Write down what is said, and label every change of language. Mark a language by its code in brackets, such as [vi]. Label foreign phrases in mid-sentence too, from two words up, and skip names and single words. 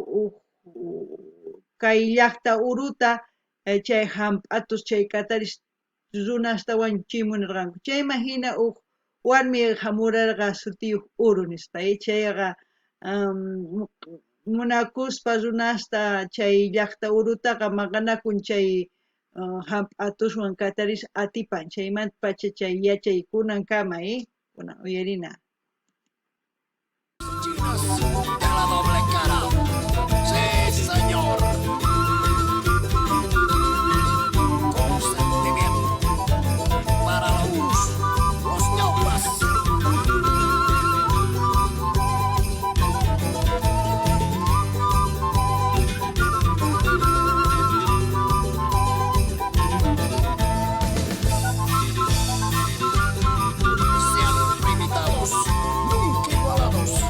[qu] kay llaqta uruta chay hamp'atus chay kataris runastawan chimunarqanku chayman hina warmi hamurarqa sutiyuq uru nispa chayqa munakuspa runasta chay llaqta urutaqa maqanakun chay hamp'atuswan kataris atipan chaymanta pacha chay yachay kunankama kunan uyarina. [es] Chinas de la doble cara. Sí, señor. Con sentimiento para la luz, los ñaupas. Siempre imitados, nunca igualados.